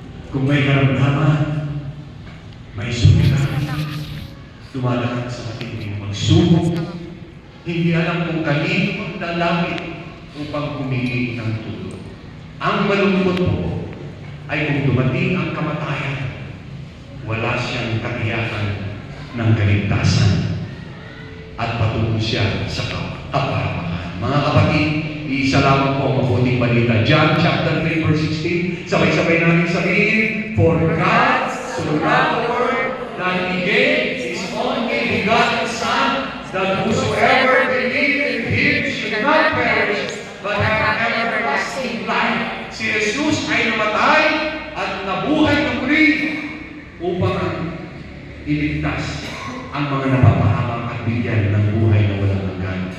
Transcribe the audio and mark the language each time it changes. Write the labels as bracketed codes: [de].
[tl] Kung may karamdaman, may sumitan, dumalakad sa matinding magsubok, hindi alam kung kanino maglalapit upang humingi ng tulong. Ang malungkot po ay kung dumating ang kamatayan, wala siyang katiyakan ng kaligtasan at patungo siya sa kapahamakan. Mga kapatid, isa lamang po ang mabuting balita. [en] John chapter 3 verse 16, [tl] sabay-sabay namin sabihin, [en] For God so loved the world that He gave His only begotten Son, that whosoever believeth in Him should not perish, but have everlasting life. [tl] Si Jesus ay namatay at nabuhay na muli upang iligtas ang mga napapahamak at bigyan ng buhay na walang hanggan.